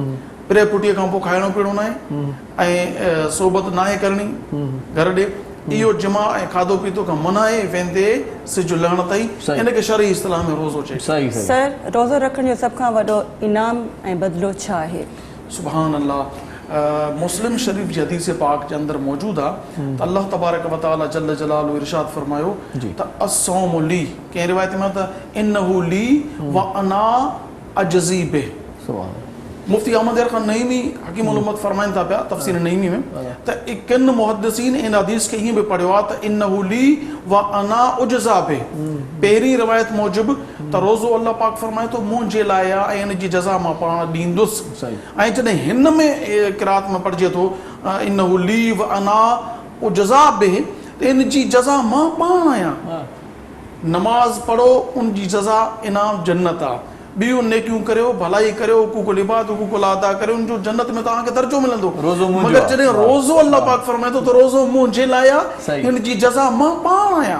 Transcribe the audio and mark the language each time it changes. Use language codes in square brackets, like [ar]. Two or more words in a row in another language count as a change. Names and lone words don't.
[sd] पिर फुटीअ खां पोइ खाइणो पीअणो न आहे ऐं सोबत न आहे करणी घर ॾे इहो जिमा ऐं खाधो पीतो खां मना आहे वेंदे सिज लहण ताईं इनखे शरई इस्तिलाह में रोज़ो चए। सर रोज़ो रखण जो सभ खां वॾो इनाम ऐं बदिलो छा आहे? [ar] سبحان الله [sd] मुस्लिम शरीफ़ जी हदीस पाक जे अंदरि मौजूदु आहे त [ar] الله تبارك وتعالى جل جلاله [sd] इरशाद फरमायो त [ar] الصوم لي [sd] कंहिं रिवायत में त [ar] إنه لي وأنا أجزي به. [sd] मुफ्ती अहमद खान नईमी हकीम उल उम्मत फरमाइनि था पिया तफ़सीर नईमी में त किन मुहद्दिसीन इन हदीस खे ईअं बि पढ़ियो आहे त [ar] إنه لي وأنا أجزى به. [sd] पहिरीं रिवायत मूजिबि त रोज़ो अल्लाह पाक फरमाए थो मुंहिंजे लाइ आहे ऐं इन जी जज़ा मां पाण ॾींदुसि। ऐं जॾहिं हिन में क़िरात में पढ़िजे थो [ar] إنه لي وأنا أجزى به [sd] त इन जी जज़ा मां पाण आहियां। नमाज़ पढ़ो उन जी जज़ा इनाम जन्नत आहे। ॿियूं नेकियूं करियो भलाई करियो हुकूकुल इबाद हुकूकुल अदा करियो उन जो जन्नत में तव्हांखे दर्जो मिलंदो। मगर जॾहिं रोज़ो अल्लाह पाक फरमाए थो त रोज़ो मुंहिंजे लाइ आहे हिन जी जज़ा मां पाण आहियां।